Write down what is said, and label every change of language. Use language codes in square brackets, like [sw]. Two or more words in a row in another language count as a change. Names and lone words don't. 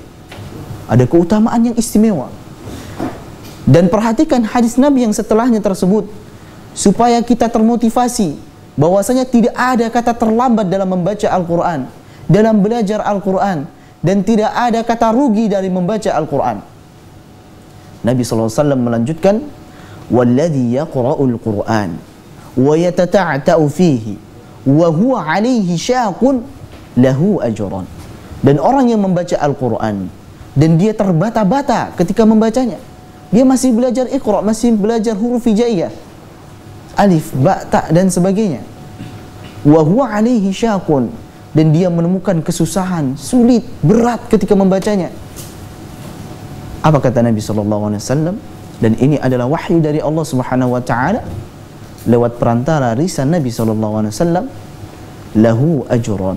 [id] Ada keutamaan yang istimewa. Dan perhatikan hadis Nabi yang setelahnya tersebut, supaya kita termotivasi bahwasanya tidak ada kata terlambat dalam membaca Al-Quran, dalam belajar Al-Quran, dan tidak ada kata rugi dari membaca Al-Quran. Nabi SAW melanjutkan, [ar] "والذي يقرأ القرآن ويتتعتع فيه وهو عليه شاق له أجران." [id] Dan orang yang membaca Al-Quran dan dia terbata-bata ketika membacanya, dia masih belajar Iqra, masih belajar huruf hijaiyah, alif, ba, ta, dan sebagainya, [ar] وهو عليه شاق, [id] dan dia menemukan kesusahan, sulit, berat ketika membacanya. Apa kata Nabi SAW? Dan ini adalah wahyu dari Allah [ar] سبحانه وتعالى [id] lewat perantara lisan Nabi SAW, [ar] له أجران.